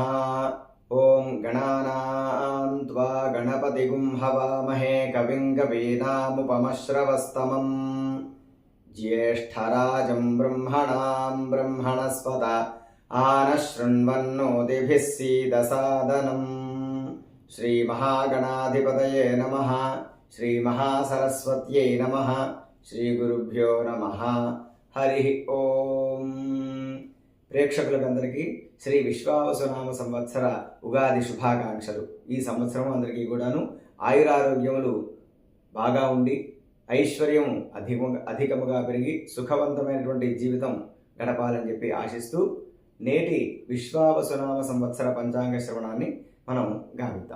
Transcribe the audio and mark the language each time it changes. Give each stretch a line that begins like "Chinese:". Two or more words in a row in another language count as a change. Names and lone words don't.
Sanskrit: ओं गणानां त्वा गणपतिगुं हवामहे कविं कवीनामुपमश्रवस्तमम् ज्येष्ठराजं ब्रह्मणां ब्रह्मणस्पत आनशृण्वन्नोतिभिः सीदसादनम्। श्रीमहागणाधिपतये नमः। श्रीमहासरस्वत्यै नमः। श्रीगुरुभ्यो नमः। हरि ओं।
Telugu: ప్రేక్షకులందరికీ శ్రీ విశ్వావసునామ సంవత్సర ఉగాది శుభాకాంక్షలు। ఈ సంవత్సరం అందరికీ కూడాను ఆయురారోగ్యములు బాగా ఉండి ఐశ్వర్యం అధికముగా పెరిగి సుఖవంతమైనటువంటి జీవితం గడపాలని చెప్పి ఆశిస్తూ నేటి విశ్వావసునామ సంవత్సర పంచాంగ శ్రవణాన్ని మనం గావిద్దాం।